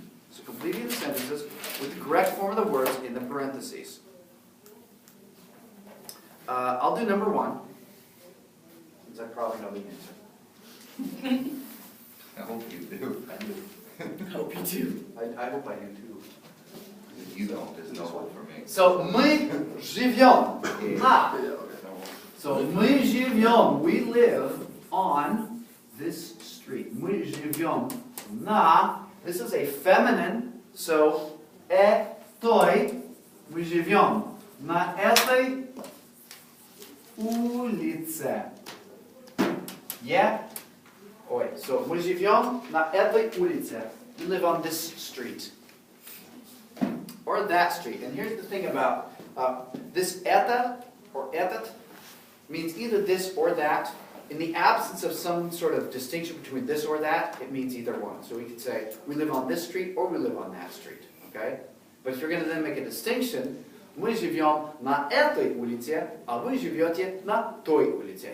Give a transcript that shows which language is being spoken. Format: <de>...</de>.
<en>So completing the sentences with the correct form of the words in the parentheses. I'll do number 1. Because I probably know the answer. I hope you do. I do. Hope you do. I hope I do too. If you don't, there's no hope for me. So,</en> <ru>мы живем на.</ru> <en>So,</en> <ru>мы живем,</ru> <en>we live on this street.</en> <ru>Мы живем на.</ru> <en>This is a feminine, so</en> <ru>этой мы живем. На этой улице.</ru> <en>Yeah?</en> <ru>Ой,</ru> <en>so</en> <ru>мы живем на этой улице.</ru> <en>We live on this street. Or that street. And here's the thing about this это or этот means either this or that. In the absence of some sort of distinction between this or that, it means either one. So we could say, we live on this street or we live on that street. Okay? But if you're going to then make a distinction,</en> <ru>мы живем на этой улице, а вы живете на той улице.</ru>